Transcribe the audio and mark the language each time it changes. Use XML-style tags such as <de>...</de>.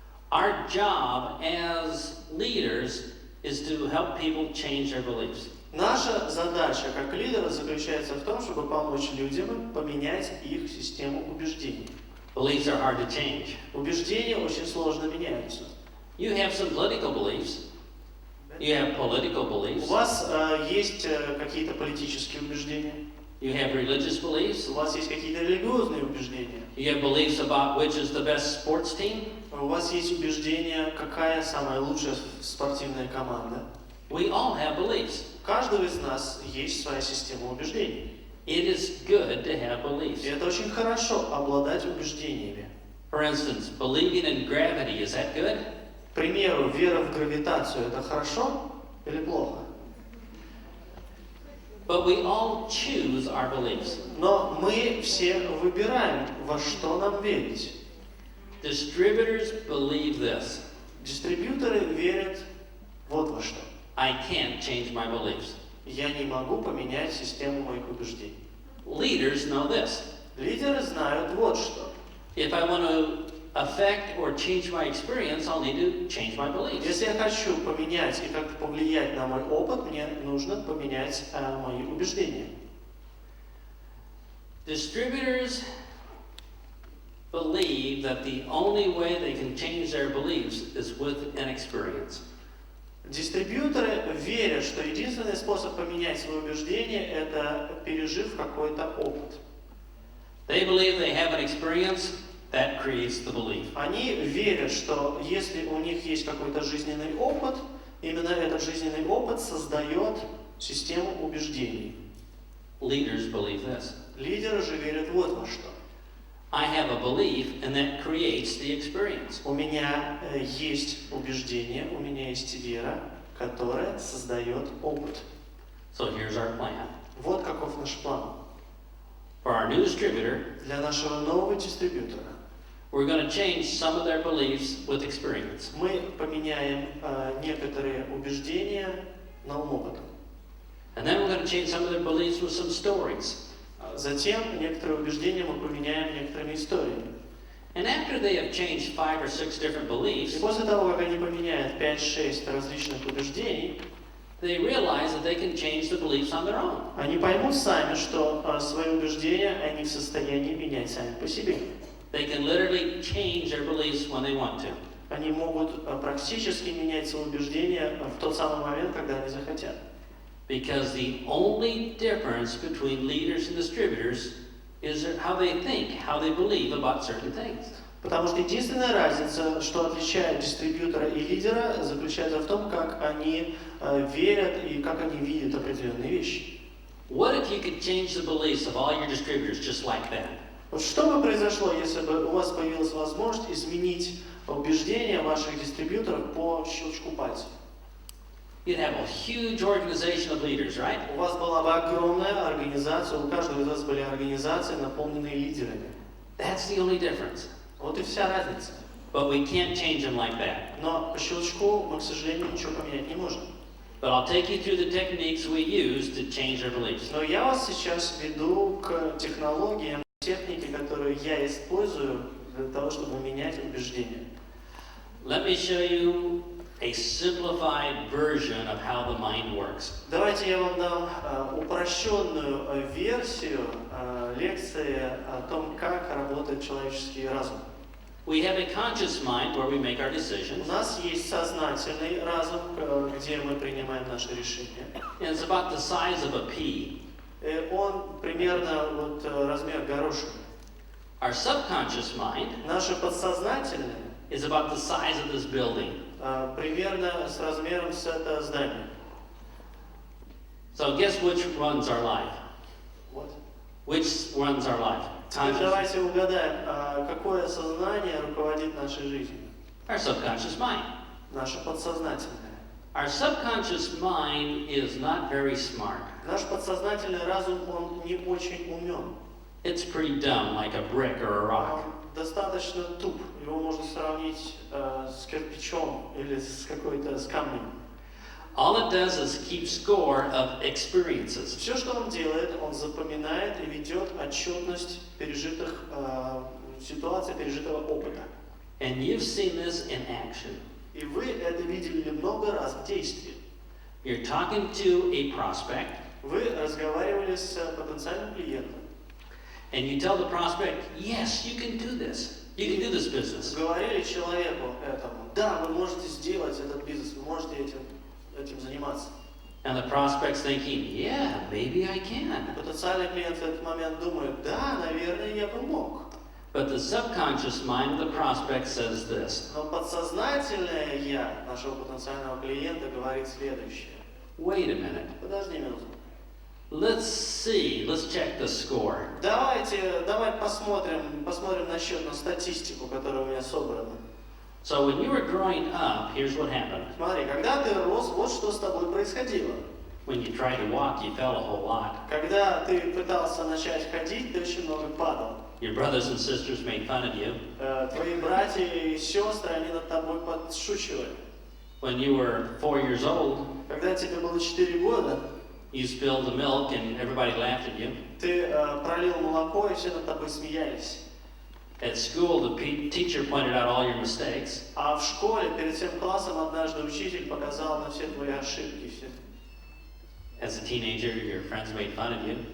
<en>Our job as leaders is to help people change their beliefs.</en> <ru>Наша задача как лидера заключается в том, чтобы помочь людям поменять их систему убеждений.</ru> <en>Beliefs are hard to change.</en> <ru>Убеждения очень сложно меняются.</ru> <en>You have some political beliefs. You have political</en> <ru>У</ru> <en>beliefs.</en> <ru>вас есть какие-то политические убеждения,</ru> <en>You have religious beliefs.</en> <ru>у вас есть какие-то религиозные убеждения,</ru> <en>You have beliefs about which is the best sports team.</en> <ru>у вас есть убеждения, какая самая лучшая спортивная команда.</ru> <en>We all have beliefs.</en> <ru>У каждого из нас есть своя система убеждений.</ru> <en>It is good to have beliefs.</en> <ru>И это очень хорошо обладать убеждениями.</ru> <en>For instance, believing in gravity, is that good?</en> <ru>К примеру, вера в гравитацию – это хорошо или плохо?</ru> <en>But we all choose our beliefs.</en> <ru>Но мы все выбираем, во что нам верить.</ru> <en>Distributors believe this.</en> <ru>Дистрибьюторы верят вот во что.</ru> <en>I can't change my beliefs.</en> <ru>Я не могу поменять систему моих убеждений.</ru> <en>Leaders know this.</en> <ru>Лидеры знают вот что.</ru> <en>If I want to affect or change my experience, I'll need to change my beliefs.</en> <ru>Если я хочу поменять и как-то повлиять на мой опыт, мне нужно поменять мои убеждения.</ru> <en>Distributors believe that the only way they can change their beliefs is with an experience.</en> <ru>Дистрибьюторы верят, что единственный способ поменять свои убеждения – это пережив какой-то опыт.</ru> <en>They believe they have an experience that creates the belief.</en> <ru>Они верят, что если у них есть какой-то жизненный опыт, именно этот жизненный опыт создает систему убеждений.</ru> <en>Leaders believe this.</en> <ru>Лидеры же верят вот во что.</ru> <en>I have a belief, and that creates the experience.</en> <ru>У меня есть убеждение, у меня есть вера, которая создает опыт.</ru> <en>So here's our plan.</en> <ru>Вот каков наш план.</ru> <en>For our new distributor,</en> <ru>Для нашего нового дистрибьютора</ru> <en>we're going to change some of their beliefs with experience.</en> <ru>мы поменяем некоторые убеждения новым опытом.</ru> <en>And then we're going to change some of their beliefs with some stories.</en> <ru>Затем некоторые убеждения мы поменяем некоторыми историями.</ru> <en>And after they have changed 5 or 6 different</en> <ru>И</ru> <en>beliefs,</en> <ru>после того, как они поменяют 5-6 различных убеждений,</ru> <en>they realize that they can change the beliefs on their own.</en> <ru>они поймут сами, что свои убеждения они в состоянии менять сами по себе.</ru> <en>They can literally change their beliefs when they want to.</en> <ru>Они могут практически менять свои убеждения в тот самый момент, когда они захотят.</ru> <en>Because the only difference between leaders and distributors is how they think, how they believe about certain things.</en> <ru>Потому что единственная разница, что отличает дистрибьютора и лидера, заключается в том, как они верят и как они видят определенные вещи.</ru> <en>What if you could change the beliefs of all your distributors just like that?</en> <ru>Вот что бы произошло, если бы у вас появилась возможность изменить убеждения ваших дистрибьюторов по щелчку пальцев?</ru> <en>You'd have a huge organization of leaders, right?</en> <ru>У вас была бы огромная организация, у каждого из вас были организации, наполненные лидерами.</ru> <en>That's the only difference.</en> <ru>Вот и вся разница.</ru> <en>But we can't change them like that.</en> <ru>Но по щелчку мы, к сожалению, ничего поменять не можем.</ru> <en>But I'll take you through the techniques we use to change our beliefs.</en> <ru>Но я вас сейчас веду к технологиям, технике, которую я использую для того, чтобы менять убеждения.</ru> <en>Let me show you a simplified version of how the mind works.</en> <ru>Давайте я вам дам упрощенную версию лекции о том, как работает человеческий разум.</ru> <en>We have a conscious mind where we make our</en> <ru>У</ru> <en>decisions,</en> <ru>нас есть сознательный разум, где мы принимаем наши решения.</ru> <en>and it's about the size of a pea.</en> <ru>Он примерно вот размер горошины.</ru> <en>Our subconscious mind</en> <ru>Наше подсознательное</ru> <en>is about the size of this building.</en> <ru>примерно с размером с это здание.</ru> <en>So guess which runs our life?</en> <ru>Вот.</ru> <en>Which runs our life?</en> <ru>Теперь</ru> <en>Conscious.</en> <ru>давайте угадаем, какое сознание руководит нашей жизнью.</ru> <en>Our subconscious mind.</en> <ru>Наше подсознательное.</ru> <en>Our subconscious mind is not very smart.</en> <ru>Наш подсознательный разум, он не очень умен.</ru> <en>It's pretty dumb, like a brick or a rock.</en> <ru>Он достаточно туп. Его можно сравнить с кирпичом или с с камнем.</ru> <en>All it does is keep score of experiences.</en> <ru>Все, что он делает, он запоминает и ведет отчетность пережитых ситуаций, пережитого опыта.</ru> <en>And you've seen this in action.</en> <ru>И вы это видели много раз в действии.</ru> <en>You're talking to a prospect,</en> <ru>Вы разговаривали с потенциальным клиентом.</ru> <en>and you tell the prospect, yes, you can do this. You can do this business.</en> <ru>Говорили человеку этому, да, вы можете сделать этот бизнес, вы можете этим заниматься.</ru> <en>And the prospect's thinking, yeah, maybe I can.</en> <ru>Потенциальный клиент в этот момент думает, да, наверное, я бы мог.</ru> <en>But the subconscious mind of the prospect says this.</en> <ru>Но подсознательное я нашего потенциального клиента говорит следующее.</ru> <en>Wait a minute.</en> <ru>Подожди минуту.</ru> <en>Let's check the score.</en> <ru>Давай посмотрим на статистику, которая у меня собрана.</ru> <en>So when you were growing up, here's what happened.</en> <ru>Смотри, когда ты рос, вот что с тобой происходило.</ru> <en>When you tried to walk, you fell a whole lot.</en> <ru>Когда ты пытался начать ходить, ты очень много падал.</ru> <en>Your brothers and sisters made fun of you.</en> <ru>Твои братья и сестры, они над тобой подшучивали.</ru> <en>When you were 4 years old,</en> <ru>Когда тебе было 4 года,</ru> <en>you spilled the milk and everybody laughed at you.</en> <ru>ты пролил молоко, и все над тобой смеялись.</ru> <en>At school, the teacher pointed out all your mistakes.</en> <ru>А в школе перед всем классом однажды учитель показал на все твои ошибки. Все.</ru> <en>As a teenager, your friends made fun of you.</en>